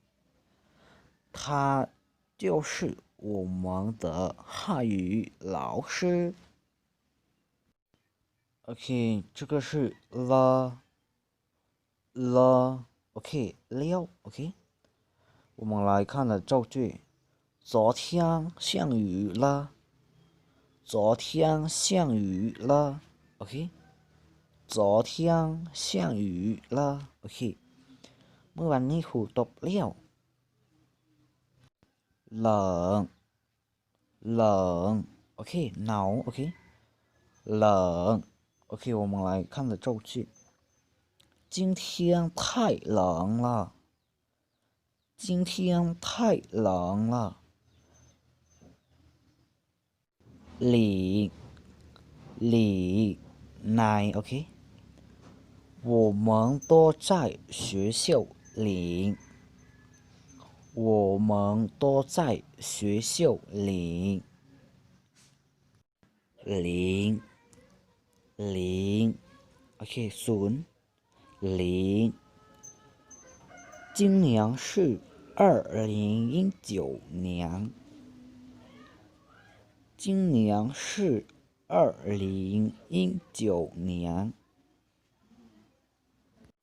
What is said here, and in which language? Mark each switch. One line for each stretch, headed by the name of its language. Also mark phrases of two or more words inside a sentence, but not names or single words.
Chinese: 他就是我们的汉语老师。OK，这个是了，OK，了。OK，我们来看的造句。昨天下雨了，昨天下雨了。OK，昨天下雨了。OK，
Thai: เมื่อวันนี้ฝนตกแล้ว
Chinese: 冷，冷。OK，หนาว。OK，冷。OK，我们来看的造句。今天太冷了，今天太冷了。里，里，内。OK，我们都在学校里，我们都在学校里。零，零。OK，ศูนย์零。今年是2019年，今年是2019年。